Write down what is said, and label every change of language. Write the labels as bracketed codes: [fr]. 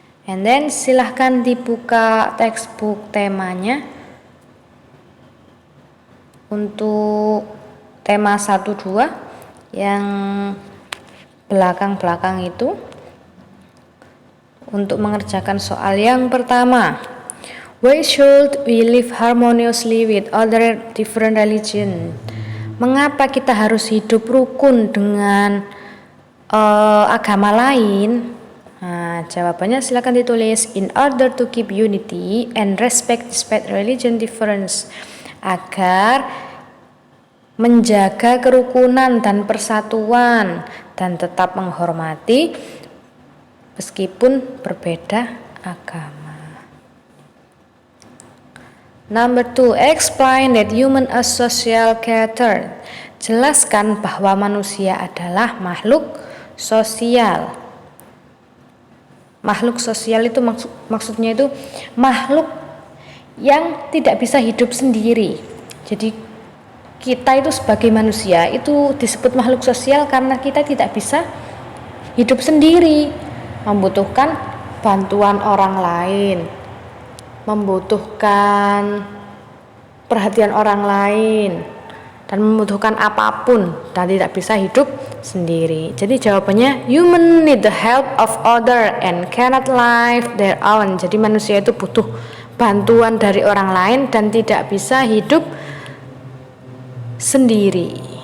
[en] And then [id] silahkan dibuka textbook temanya untuk tema 1-2 yang belakang-belakang itu untuk mengerjakan soal yang pertama. [en] Why should we live harmoniously with other different religion? [id] Mengapa kita harus hidup rukun dengan agama lain? Nah, jawabannya silakan ditulis. [en] In order to keep unity and respect despite religion difference. [id] Agar menjaga kerukunan dan persatuan dan tetap menghormati meskipun berbeda agama. [en] Number 2, explain that human are social creature. [id] Jelaskan bahwa manusia adalah makhluk sosial. Makhluk sosial itu maksudnya itu makhluk yang tidak bisa hidup sendiri. Jadi kita itu sebagai manusia itu disebut makhluk sosial karena kita tidak bisa hidup sendiri, membutuhkan bantuan orang lain, membutuhkan perhatian orang lain, dan membutuhkan apapun dan tidak bisa hidup sendiri. Jadi jawabannya [en] human need the help of other and cannot live their own. [id] Jadi manusia itu butuh bantuan dari orang lain dan tidak bisa hidup sendiri.